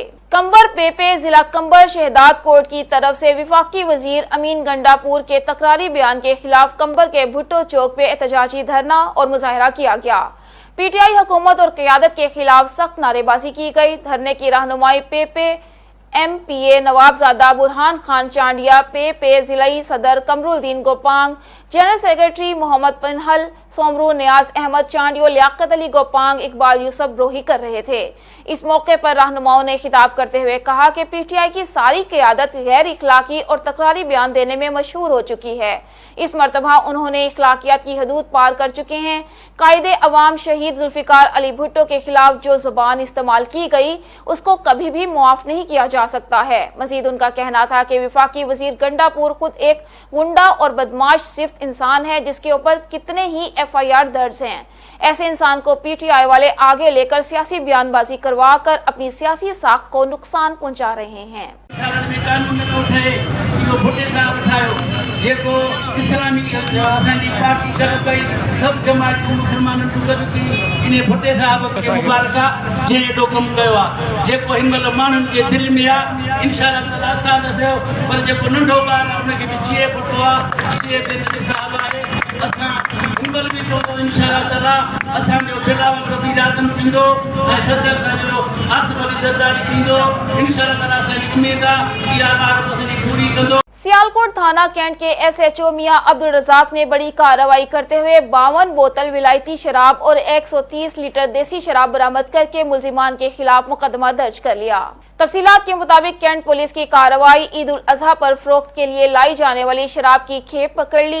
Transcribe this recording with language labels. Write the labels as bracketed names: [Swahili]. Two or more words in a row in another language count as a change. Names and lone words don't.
[Urdu] کمبر پیپے ضلع کمبر شہداد کورٹ کی طرف سے وفاقی وزیر امین گنڈاپور کے تکراری بیان کے خلاف کمبر کے بھٹو چوک پہ احتجاجی دھرنا اور مظاہرہ کیا گیا. PTI حکومت اور قیادت کے خلاف سخت نعرے بازی کی گئی. دھرنے کی رہنمائی پیپے MPA نوابزادہ برہان خان چانڈیا، پیپے ضلعی صدر قمرالدین گوپانگ, [English] General Secretary [Urdu] محمد پنہل، سومرو نیاز احمد چانڈیو، لیاقت علی گوپانگ، اقبال یوسف بروہی کر رہے تھے. اس موقع پر رہنماؤں نے خطاب کرتے ہوئے کہا کہ PTI کی ساری قیادت غیر اخلاقی اور تکراری بیان دینے میں مشہور ہو چکی ہے. اس مرتبہ انہوں نے اخلاقیات کی حدود پار کر چکے ہیں. قائد عوام شہید ذوالفقار علی بھٹو کے خلاف جو زبان استعمال کی گئی اس کو کبھی بھی معاف نہیں کیا جا سکتا ہے. مزید ان کا کہنا تھا کہ وفاقی وزیر گنڈاپور خود ایک غنڈہ اور بدمعاش صرف انسان ہے جس کے اوپر کتنے ہی FIR درج ہیں. ایسے انسان کو PTI والے آگے لے کر سیاسی بیان بازی کروا کر اپنی سیاسی ساکھ کو نقصان پہنچا رہے ہیں. [Sindhi] जेको इस्लामी असांजी पार्टी गॾु कई सभु जमायतूं मुस्लमाननि जूं गॾु कई इन भुट्टे साहिब खे मुबारक आहे जंहिं एॾो कमु कयो आहे। जेको हिन महिल माण्हुनि जे दिलि में आहे [Arabic] إن شاء الله تعالى [Sindhi] असां त थियो, पर जेको नंढो ॿार आहे उनखे बि जीए पुटो आहे, जीए बेनज़ीर साहिब आहे। असां हिन महिल बि चवंदो [Arabic] إن شاء الله تعالى [Sindhi] असांजो दिलावर वज़ीर आज़म थींदो ऐं सदर असांजो आसिफ अली ज़रदारी थींदो। [Arabic] إن شاء الله تعالى [Sindhi] असांजी उमेद आहे इहा ॻाल्हि असांजी पूरी कंदो। [Urdu] سیالکوٹ تھانہ کینٹ کے SHO میاں عبدالرزاق نے بڑی کارروائی کرتے ہوئے 52 بوتل ولایتی شراب اور 130 لیٹر دیسی شراب برآمد کر کے ملزمان کے خلاف مقدمہ درج کر لیا. تفصیلات کے مطابق کینٹ پولیس کی کارروائی عید الاضحیٰ پر فروخت کے لیے لائی جانے والی شراب کی کھیپ پکڑ لی.